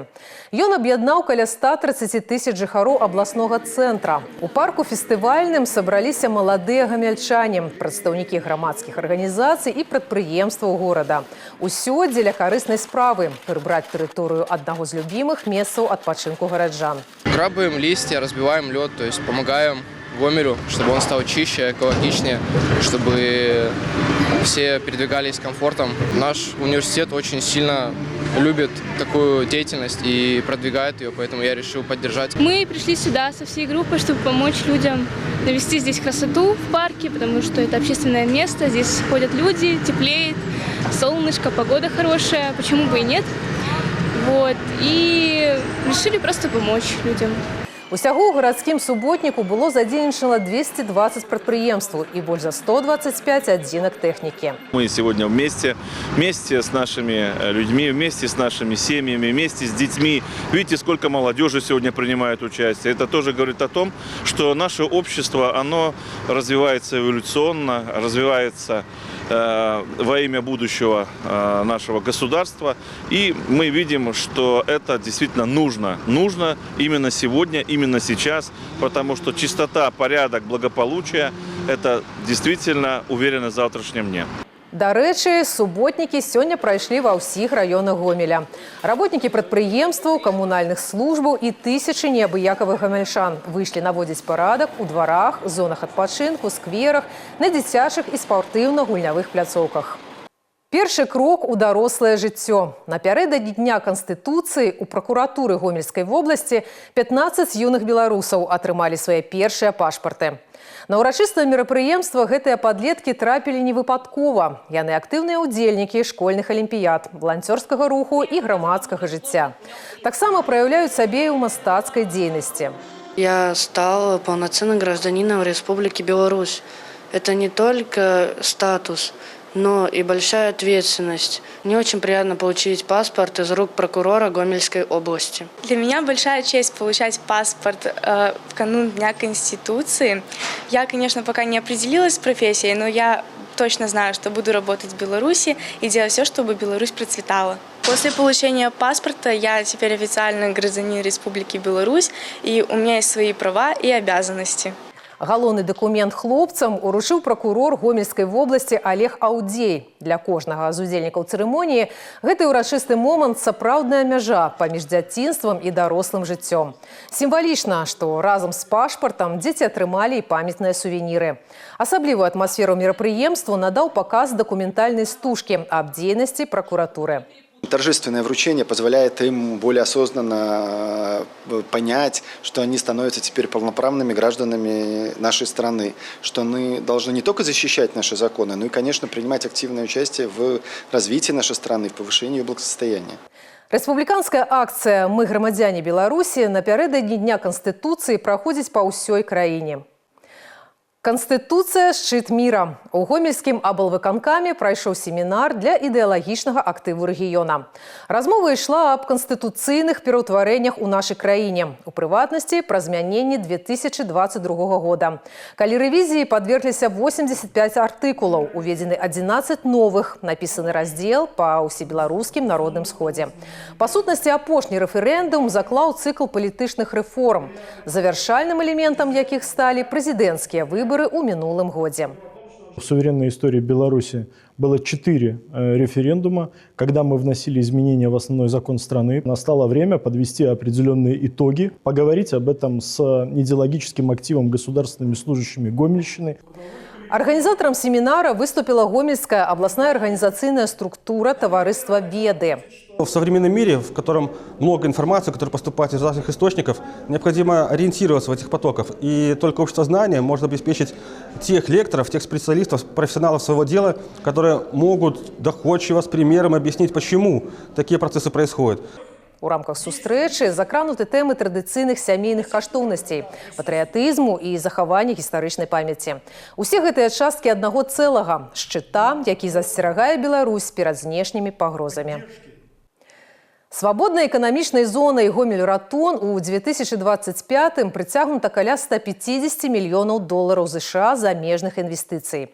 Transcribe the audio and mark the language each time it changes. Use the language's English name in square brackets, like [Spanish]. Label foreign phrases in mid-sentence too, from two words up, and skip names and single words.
[Belarusian] Ён аб'яднаў каля 130 тысяч жыхароў абласнога цэнтра. У парку фестывальным сабраліся маладыя гамяльчане, прадстаўнікі грамадскіх арганізацый і прадпрыемстваў горада. Усё дзеля карыснай справы – прыбраць тэрыторыю аднаго з любімых месцаў адпачынку гараджан. [Russian] Грабаем листья, разбиваем лед, то есть помогаем Гомелю, чтобы он стал чище, экологичнее, чтобы все передвигались с комфортом. Наш университет очень сильно любит такую деятельность и продвигает ее, поэтому я решил поддержать. Мы пришли сюда со всей группой, чтобы помочь людям навести здесь красоту в парке, потому что это общественное место, здесь ходят люди, теплеет, солнышко, погода хорошая, почему бы и нет. Вот. И решили просто помочь людям. [Belarusian] Усяго ў гарадскім суботніку было задзейнічана 220 прадпрыемстваў і больш за 125 адзінак тэхнікі. [Russian] Мы сегодня вместе с нашими людьми, вместе с нашими семьями, вместе с детьми. Видите, сколько молодежи сегодня принимает участие. Это тоже говорит о том, что наше общество, оно развивается эволюционно, развивается во имя будущего нашего государства. И мы видим, что это действительно нужно. Нужно именно сегодня, именно сейчас, потому что чистота, порядок, благополучие – это действительно уверенность в завтрашнем дне. [Belarusian] Дарэчы, суботнікі сёння прайшлі ва ўсіх раёнах Гомеля. Работнікі прадпрыемстваў, камунальных службаў і тысячы неабыякавых гамельчан выйшлі наводзіць парадак у дварах, зонах адпачынку, скверах, на дзіцячых і спартыўна-гульнявых пляцоўках. Першы крок у дарослае жыццё. Напярэдадні Дня Канстытуцыі у пракуратуры Гомельскай вобласці 15 юных беларусаў атрымалі свае першыя пашпарты. На ўрачыстае мерапрыемства гэтыя падлеткі трапілі невыпадкова. Яны актыўныя ўдзельнікі школьных алімпіяд, валанцёрскага руху і грамадскага жыцця. Таксама праяўляюць сабе і ў мастацкай дзейнасці. [Russian] Я стал полноценным гражданином Республики Беларусь. Это не только статус, но и большая ответственность. Мне очень приятно получить паспорт из рук прокурора Гомельской области. Для меня большая честь получать паспорт в канун Дня Конституции. Я, конечно, пока не определилась с профессией, но я точно знаю, что буду работать в Беларуси и делать все, чтобы Беларусь процветала. После получения паспорта я теперь официально гражданин Республики Беларусь, и у меня есть свои права и обязанности. [Belarusian] Галоўны дакумент хлопцам уручыў пракурор Гомельскай вобласці Олег Аўдзей. Для кожнага з удзельнікаў цырымоніі гэты ўрачысты момант сапраўдная мяжа паміж дзяцінствам і дарослым жыццём. Сімвалічна, што разам з пашпартам дзеці атрымалі і памятныя сувеніры. Асаблівую атмасферу мерапрыемству надаў паказ дакументальнай стужкі аб дзейнасці пракуратуры. [Russian] Торжественное вручение позволяет им более осознанно понять, что они становятся теперь полноправными гражданами нашей страны, что мы должны не только защищать наши законы, но и, конечно, принимать активное участие в развитии нашей страны, в повышении ее благосостояния. [Belarusian] Рэспубліканская акцыя «Мы грамадзяне Беларусі» напярэдадні Дня Канстытуцыі праходзіць па ўсёй краіне. [Russian] Конституция – шчыт мира. [Belarusian] У Гомельскім аблвыканкаме прайшоў семінар для ідэалагічнага актыву рэгіёна. Размова ішла аб канстытуцыйных пераўтварэннях у нашай краіне, у прыватнасці пра змяненні 2022 года. Калі рэвізіі падвергліся 85 артыкулаў, уведзены 11 новых, напісаны раздзел па ўсебеларускім народным сходзе. Па сутнасці, апошні рэферэндум заклаў цыкл палітычных рэформ, завяршальным элементам якіх сталі прэзідэнцкія выборы у минулом году. [Russian] В суверенной истории Беларуси было 4 референдума, когда мы вносили изменения в основной закон страны. Настало время подвести определенные итоги, поговорить об этом с идеологическим активом государственными служащими Гомельщины. Организатором семинара выступила Гомельская областная организационная структура товариства «Веды». В современном мире, в котором много информации, которая поступает из разных источников, необходимо ориентироваться в этих потоках. И только общество знания может обеспечить тех лекторов, тех специалистов, профессионалов своего дела, которые могут доходчиво с примером объяснить, почему такие процессы происходят. [Belarusian] У рамках сустрэчы закрануты тэмы традыцыйных сямейных каштоўнасцей, патрыятызму і захавання гістарычнай памяці. Усе гэтыя часткі аднаго цэлага – шчыта, які засцерагае Беларусь перад знешнімі пагрозамі. Свабоднай эканамічнай зонай Гомель-Ратон у 2025-м прыцягнута каля 150 мільёнаў долараў США замежных інвестыцый.